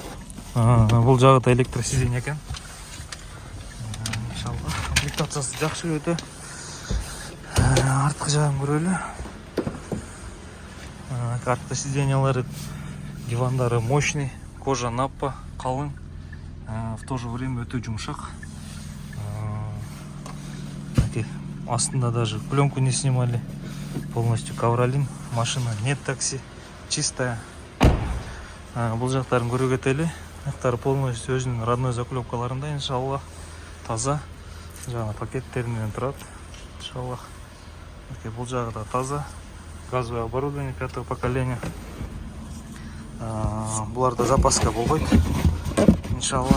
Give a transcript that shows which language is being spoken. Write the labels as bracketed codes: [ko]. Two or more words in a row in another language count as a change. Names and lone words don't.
[ky] Бул жагы да электросиденье экен. Иншаллах, комплектациясы жакшы өтө. Арткы жагын көрөлү. Артқы сиденьялары, дивандары [ru] мощный, кожа наппа, [ky] калың, [ru] в то же время [ky] өтө жумшак. [ru] Астында даже пленку не снимали, полностью ковролин. Машина нет такси, чистая. [ky] Бул жактарын көрө кетели. Жактары полностью өзүнүн родной заклепкаларында, иншаллах, таза. Жана пакеттеринен турат, иншаллах. Бул жагы да таза. [ru] Газовое оборудование 5-го поколения. [ky] Буларда запаска болбойт, иншаллах.